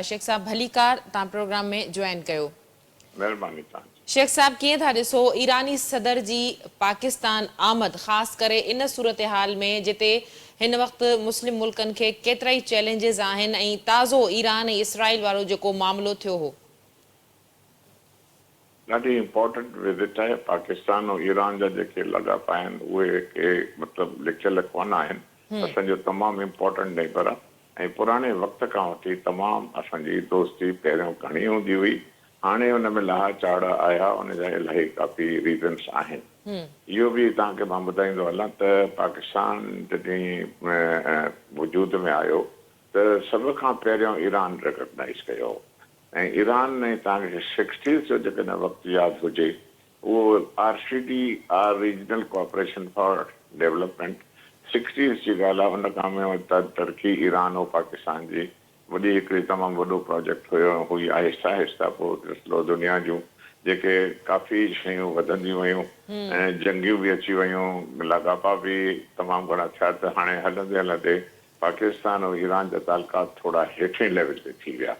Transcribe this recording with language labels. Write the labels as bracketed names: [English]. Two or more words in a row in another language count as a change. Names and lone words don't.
[Sindhi] شیخ صاحب بھلی کار تاں پروگرام میں جوائن کیو. مہربانی. شیخ صاحب کیے تھا ڈسو ایرانی صدر جی پاکستان آمد خاص کرے ان صورتحال میں جتے ہن وقت مسلم ملکن کے کترائی چیلنجز آہن تازو ایران اسرائیل وارو جو معاملو تھو ہو. ॾाढी इम्पोर्टेंट विज़िट आहे. पाकिस्तान और ईरान जा जेके लाॻापा आहिनि उहे के मतिलबु लिखियल कोन आहिनि. असांजो तमामु इम्पोर्टेंट नेबर आहे ऐं पुराणे वक़्त खां वठी तमामु असांजी दोस्ती पहिरियों घणी हूंदी हुई. हाणे हुन में लहा चाढ़ आया, उनजा इलाही काफ़ी रीज़न्स आहिनि. इहो बि तव्हांखे मां ॿुधाईंदो हलां त पाकिस्तान जॾहिं वजूद में आयो त सभ खां पहिरियों ईरान रिकग्नाइज़ कयो. ऐं ईरान ने तव्हांखे 60s जो जेकॾहिं वक़्तु यादि हुजे उहो RCD [English] Regional Cooperation for Development [Sindhi] 60s जी ॻाल्हि आहे. उन खां में तरक़ी ईरान ऐं पाकिस्तान जी वॾी हिकिड़ी तमामु वॾो प्रोजेक्ट हुई. आहिस्ता आहिस्ता पोइ ॾिसो दुनिया जूं जेके काफ़ी शयूं वधंदियूं वयूं ऐं जंगियूं बि अची वयूं, लाॻापा बि तमामु घणा थिया त हाणे हलंदे हलंदे पाकिस्तान ऐं ईरान जा तालुकात थोरा हेठि लेवल ते थी विया.